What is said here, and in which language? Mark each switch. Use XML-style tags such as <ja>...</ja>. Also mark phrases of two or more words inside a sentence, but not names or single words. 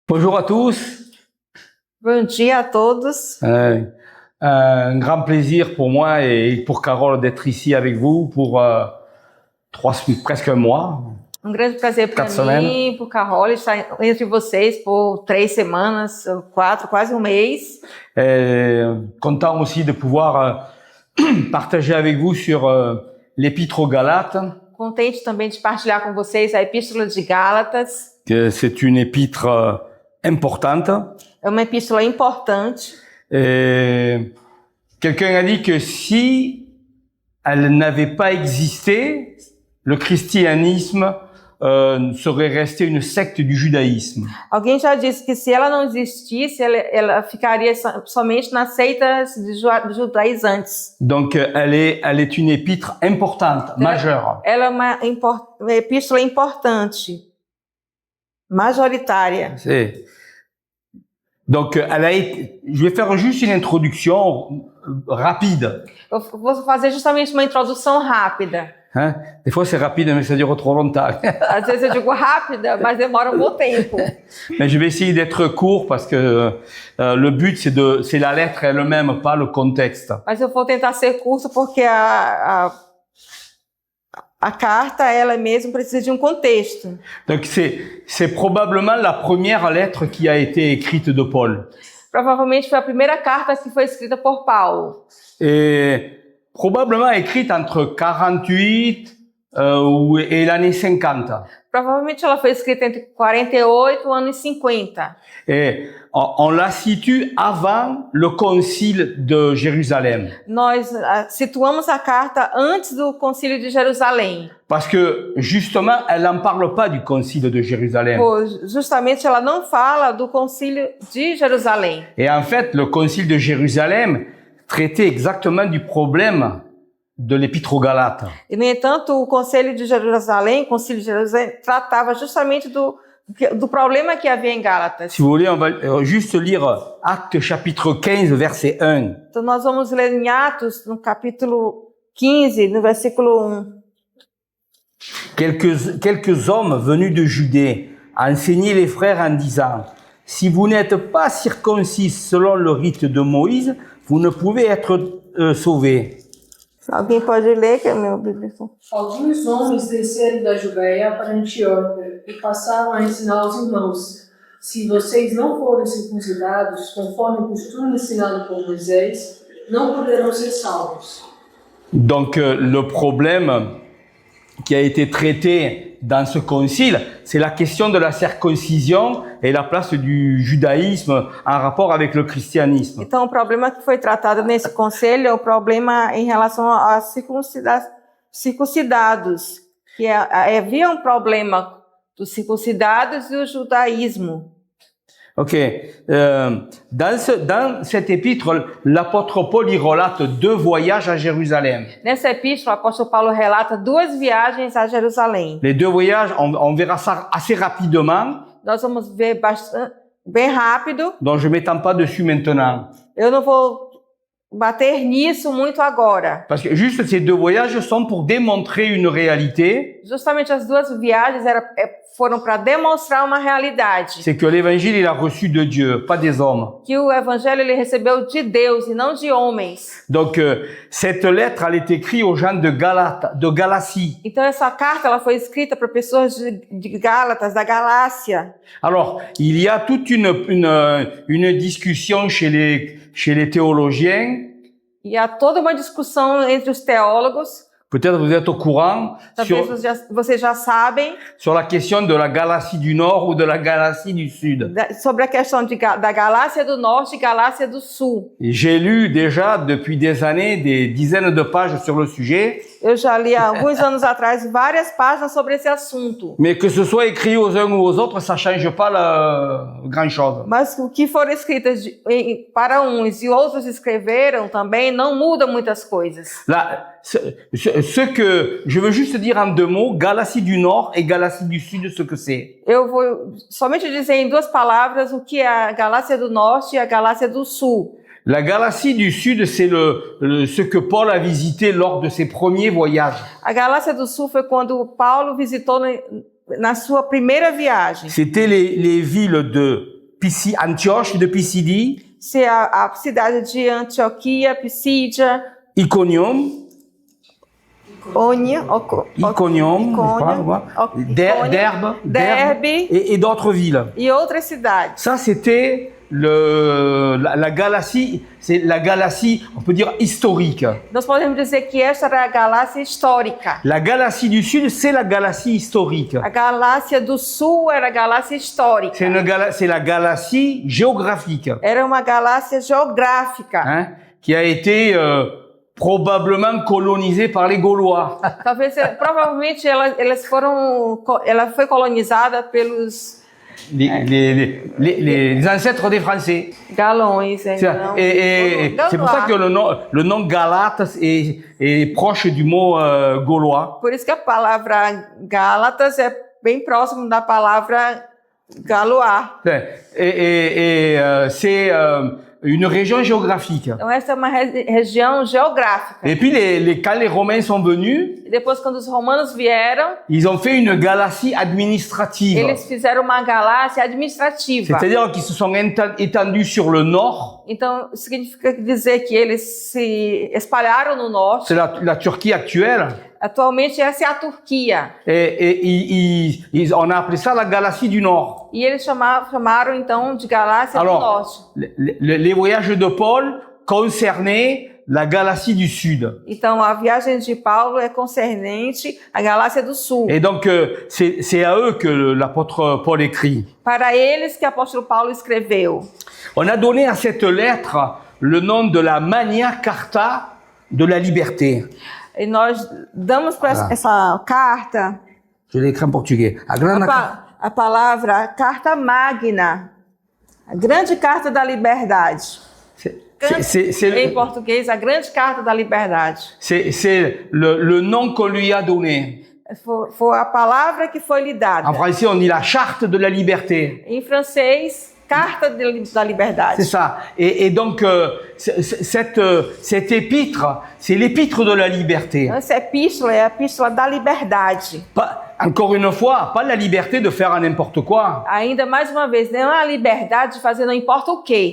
<fr>Bonjour à tous.</fr> <pt>Bom dia a todos.</pt> <fr>Un grand plaisir pour moi et pour Carole d'être ici avec vous pour presque un mois.</fr> <pt>Grande prazer para 4 mim, por Carol, estar entre vocês por 3 semanas, 4, quase um mês.</pt> <fr>Content aussi de pouvoir partager avec vous sur l'Épître aux Galates.</fr> <pt>Contente também de partilhar com vocês a Epístola de Gálatas.</pt> <fr>Que c'est une épître importante.</fr> <pt>É uma epístola importante.</pt> <fr>Quelqu'un a dit que si elle n'avait pas existé, le christianisme serait resté une secte du judaïsme.</fr> <pt>Alguém já disse que se ela não existisse, ela ficaria somente nas seitas judaizantes.</pt> <fr>Donc elle est une épître importante, majeure.</fr> <pt>Ela é uma epístola importante, majoritária.</pt> <fr>Donc je vais faire juste une introduction rapide.</fr> <pt>Eu vou fazer justamente uma introdução rápida.</pt> <fr>Hein? Des fois c'est rapide mais ça dure trop longtemps.</fr> <pt>Às vezes eu digo rápida, mas demora um bom tempo.</pt> <fr>Mais je vais essayer d'être court parce que le but c'est la lettre elle-même, pas le contexte.</fr> <pt>Mas eu vou tentar ser curto porque a carta ela mesma precisa de um contexto.</pt> <fr>Donc c'est probablement la première lettre qui a été écrite de Paul.</fr> <pt>Provavelmente foi a primeira carta que foi escrita por Paulo.</pt> <fr>Et probablement écrite entre 48 et l'année 50.</fr> <pt>Provavelmente ela foi escrita entre 48 e anos 50.</pt> <fr>Et on la situe avant le concile de Jérusalem.</fr> <pt>Nós situamos a carta antes do concílio de Jerusalém.</pt> <fr>Parce que justement, elle n'en parle pas du concile de Jérusalem.</fr> <pt>Justamente ela não fala do concílio de Jerusalém.</pt> <fr>Et en fait, le concile de Jérusalem traitait exactement du problème de l'Épître aux Galates.</fr> <pt>E, no entanto, o concílio de Jerusalém, tratava justamente do problema que havia em Gálatas.</pt> <fr>Si vous voulez, on va juste lire Actes chapitre 15, verset 1.</fr> <pt>Então nós vamos ler em Atos, no capítulo 15, no versículo 1.</pt> <fr>Quelques hommes venus de Judée enseignaient les frères en disant: si vous n'êtes pas circoncis selon le rite de Moïse, vous ne pouvez être sauvés.</fr> <pt>Alguém pode ler, que é meu Bíblia? Alguns homens desceram da Judeia para Antioquia e passaram a ensinar aos irmãos: se vocês não forem circuncidados conforme o costume ensinado por Moisés, não poderão ser salvos.</pt> <fr>Donc le problème qui a été traité dans ce concile, c'est la question de la circoncision et la place du judaïsme en rapport avec le christianisme.</fr> <pt>Então, o problema que foi tratado nesse conselho é o problema em relação a circuncidados, que havia um problema dos circuncidados e o judaísmo.</pt> <fr>Ok. Dans cette épître, l'apôtre Paul y relate 2 voyages à Jérusalem.</fr> <pt>Nessa epístola, o apóstolo Paulo relata 2 viagens a Jerusalém.</pt> <fr>Les 2 voyages, on verra ça assez rapidement.</fr> <pt>Nós vamos ver bem rápido.</pt> <fr>Donc je m'étends pas dessus maintenant.</fr> <pt>Eu não vou bater nisso muito agora.</pt> <fr>Parce que juste ces 2 voyages sont pour démontrer une réalité.</fr> <pt>Justamente as 2 viagens foram para demonstrar uma realidade.</pt> <fr>C'est que l'évangile il a reçu de Dieu, pas des hommes.</fr> <pt>Que o evangelho ele recebeu de Deus e não de homens.</pt> <fr>Donc cette lettre elle est écrite aux gens de Galatie.</fr> <pt>Então essa carta ela foi escrita para pessoas de Gálatas, da Galácia.</pt> <fr>Alors, il y a toute une discussion chez les théologiens.</fr> <pt>E há toda uma discussão entre os teólogos.</pt> <fr>Peut-être vous êtes au courant</fr> <pt>vocês já sabem</pt> <fr>sur la question de la Galatie du Nord ou de la Galatie du Sud.</fr> <pt>Sobre a questão da Galácia do Norte e Galácia do Sul.</pt> <fr>J'ai lu déjà depuis des années des dizaines de pages sur le sujet.</fr> <pt>Eu já li há alguns anos atrás várias páginas sobre esse assunto.</pt> <fr>Mais que ce soit écrit aux uns ou aux autres, ça change pas grand-chose.</fr> <pt>Mas o que foram escritas para uns e outros escreveram também não muda muitas coisas.</pt> <fr>Là, ce que je veux juste dire en 2 mots, Galatie du Nord et Galatie du Sud, ce que c'est.</fr> <pt>Eu vou somente dizer em 2 palavras o que é a Galácia do Norte e a Galácia do Sul.</pt> <fr>La Galatie du Sud, c'est ce que Paul a visité lors de ses premiers voyages.</fr> <pt>A Galácia do Sul foi quando Paulo visitou na sua primeira viagem.</pt> <fr>C'était les villes de Antioche de Pisidie,</fr> <pt>Se a cidade de Antioquia, Pisídia,</pt> <fr>Iconium, Iconium, Derbe et d'autres villes.</fr> <pt>e outras cidades.</pt> <fr>Ça, c'était la Galatie, c'est la Galatie, on peut dire historique.</fr> <pt>Nós podemos dizer que esta era a Galácia histórica.</pt> <fr>La Galatie du Sud, c'est la Galatie historique.</fr> <pt>A Galácia do Sul era a Galácia histórica.</pt> <fr>C'est la Galatie géographique,</fr> <pt>Era uma Galácia geográfica.</pt> <fr>hein, qui a été probablement colonisée par les Gaulois.</fr> <pt>Provavelmente ela foi colonizada pelos</pt> <fr>Les ancêtres des Français.</fr> <pt>galões.</pt> <fr>Et c'est pour ça que le nom Galate est proche du mot gaulois.</fr> <pt>Por isso que a palavra Gálatas é bem próximo da palavra Galois.</pt> <fr>C'est une région géographique.</fr> <pt>Então essa é uma região geográfica.</pt> <fr>Et puis quand les Romains sont venus,</fr> <pt>E depois, quando os romanos vieram,</pt> <fr>ils ont fait une Galatie administrative.</fr> <pt>eles fizeram uma Galácia administrativa.</pt> <fr>C'est-à-dire qu'ils se sont étendus sur le nord.</fr> <pt>Então, significa dizer que eles se espalharam no norte.</pt> <fr>C'est la Turquie actuelle.</fr> <pt>Atualmente, essa é a Turquia.</pt> <fr>Et on a appelé ça la Galatie du Nord.</fr> <pt>E eles chamaram, então, de Galácia do Norte.</pt> <fr>Les voyages de Paul concernaient la Galatie du Sud.</fr> <pt>Então, a viagem de Paulo é concernente à Galácia do Sul.</pt> <fr>Et donc, c'est à eux que l'apôtre Paul écrit.</fr> <pt>Para eles que o apóstolo Paulo escreveu.</pt> <fr>On a donné à cette lettre le nom de la Magna Carta de la liberté.</fr> <pt>E nós damos para essa carta</pt> <fr>Je l'ai écrit en portugais.</fr> <pt>a palavra Carta Magna, a grande carta da liberdade. Em português, a grande carta da liberdade.</pt> <fr>C'est le nom qu'on lui a donné.</fr> <pt>Foi a palavra que foi lhe dada.</pt> <fr>En français, on dit la charte de la liberté.</fr> <pt>Em francês, carta da liberdade.</pt> <fr>C'est ça. Et donc, cette épître, c'est l'épître de la liberté.</fr> <pt>Essa epístola é a epístola da liberdade.</pt> <fr>Encore une fois, pas la liberté de faire n'importe quoi.</fr> <pt>Ainda mais uma vez, não é a liberdade de fazer não importa o quê.</pt>